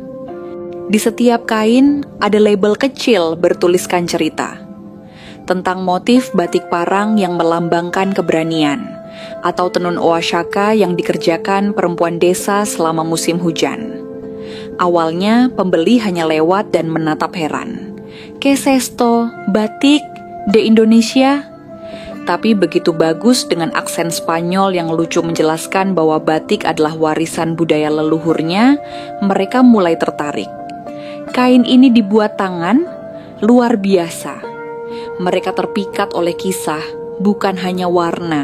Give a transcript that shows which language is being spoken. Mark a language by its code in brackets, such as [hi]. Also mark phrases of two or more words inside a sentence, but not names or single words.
[id] Di setiap kain ada label kecil bertuliskan cerita tentang motif batik parang yang melambangkan keberanian, atau tenun oaxaca yang dikerjakan perempuan desa selama musim hujan. Awalnya pembeli hanya lewat dan menatap heran. [es] "¿Qué es esto? Batik de Indonesia?" [id] Tapi begitu Bagus dengan aksen Spanyol yang lucu menjelaskan bahwa batik adalah warisan budaya leluhurnya, mereka mulai tertarik. Kain ini dibuat tangan, luar biasa. Mereka terpikat oleh kisah, bukan hanya warna.